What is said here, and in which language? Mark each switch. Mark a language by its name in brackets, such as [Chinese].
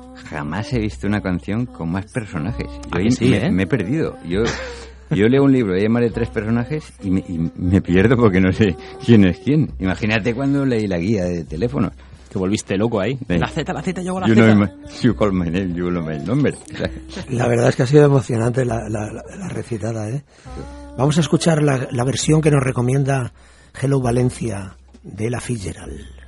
[Spanish] Jamás he visto una canción con más personajes. Yo ahí sí, me, ¿eh? Me he perdido. Yo leo un libro, hay más de tres personajes y me pierdo porque no sé quién es quién. Imagínate cuando leí la guía de teléfonos. Te volviste loco ahí. ¿Eh? La Z, llegó la you Z. [English] Know my, you call my name, you know my number. [Spanish] La verdad es que ha sido emocionante la recitada, ¿eh? Vamos a escuchar la versión que nos recomienda Hello Valencia de Ella Fitzgerald.